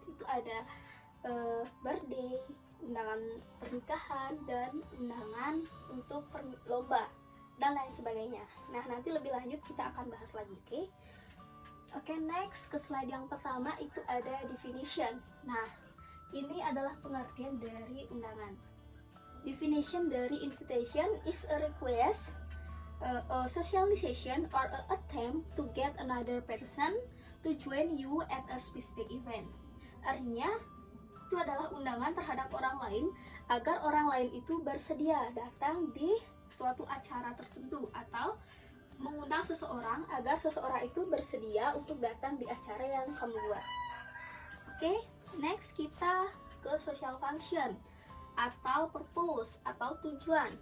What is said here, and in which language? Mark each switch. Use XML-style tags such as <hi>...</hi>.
<id>Itu ada birthday, undangan pernikahan, dan undangan untuk lomba, dan lain sebagainya. Nah, nanti lebih lanjut kita akan bahas lagi, oke? Oke, next ke slide yang pertama itu ada definition. Nah, ini adalah pengertian dari undangan.</id> <en>Definition dari invitation is a request, a socialization or a attempt to get another person to join you at a specific event.</en> <id>Artinya, itu adalah undangan terhadap orang lain agar orang lain itu bersedia datang di suatu acara tertentu, atau mengundang seseorang agar seseorang itu bersedia untuk datang di acara yang kamu buat. Oke, next kita ke social function atau purpose atau tujuan.</id>